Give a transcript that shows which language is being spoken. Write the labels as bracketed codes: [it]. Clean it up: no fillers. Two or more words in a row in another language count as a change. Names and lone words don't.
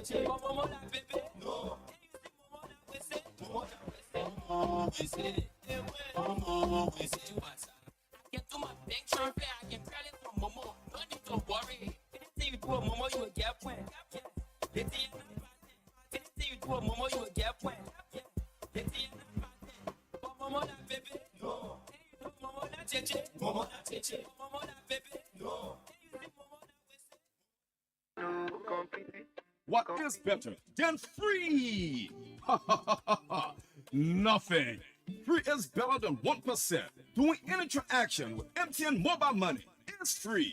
[en] Get to my bank transfer, I can credit from Momo. No need to worry. Anything you do a Momo, you will get point. Anything you do a Momo, you will get point. Momo na baby, no. Momo na cheche, Momo na cheche, Momo na baby, no. What is better than free? Nothing. Free is better than 1%. Doing any transaction with MTN mobile money is free.